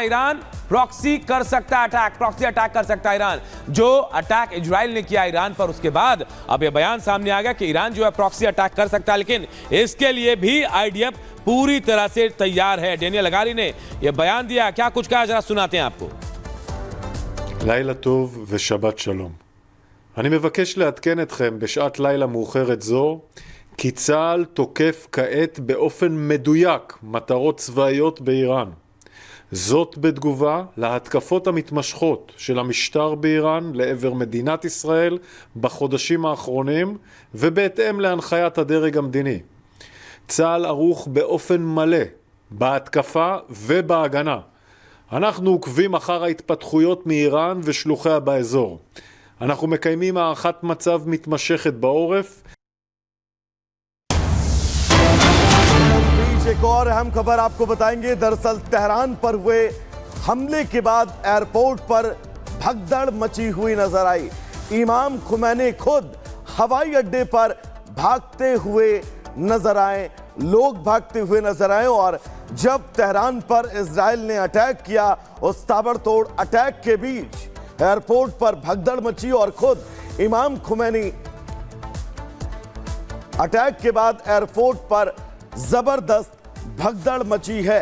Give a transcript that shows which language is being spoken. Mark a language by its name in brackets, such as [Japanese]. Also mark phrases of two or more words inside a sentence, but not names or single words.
[Hindi] ईरान प्रॉक्सी कर सकता है अटैक, [English] proxy attack [Hindi] कर सकता है ईरान। जो अटैक इजराइल ने किया ईरान पर, उसके बाद अब यह बयान सामने आ गया कि ईरान जो है [English] proxy attack [Hindi] कर सकता है, लेकिन इसके लिए भी आईडीएफ पूरी तरह से तैयार है। डेनियल हगारी ने यह बयान दिया, क्या कुछ कहा जरा सुनाते हैं आपको। [Hebrew] לילה טוב ושבת שלום. אני מבקש לעדכן אתכם בשעת לילה מאוחרת זו כי צה"ל תוקף כעת באופן מדויק מטרות צבאיות באיראן. זאת בתגובה להתקפות המתמשכות של המשטר באיראן לעבר מדינת ישראל בחודשים האחרונים ובהתאם להנחיית הדרג המדיני. צה"ל ערוך באופן מלא בהתקפה ובהגנה. אנחנו עוקבים אחר ההתפתחויות מאיראן ושלוחיה באזור. אנחנו מקיימים הערכת מצב מתמשכת בעורף. [Hindi] एक और अहम खबर आपको बताएंगे। दरअसल तेहरान पर हुए हमले के बाद एयरपोर्ट पर भगदड़ मची हुई नजर आई। इमाम खुमैनी खुद हवाई अड्डे पर भागते हुए नजर आए, लोग भागते हुए नजर आए और जब तेहरान पर इजराइल ने अटैक किया, उस ताबड़तोड़ अटैक के बीच एयरपोर्ट पर भगदड़ मची और खुद इमाम खुमैनी अटैक के बाद एयरपोर्ट पर जबरदस्त भगदड़ मची है।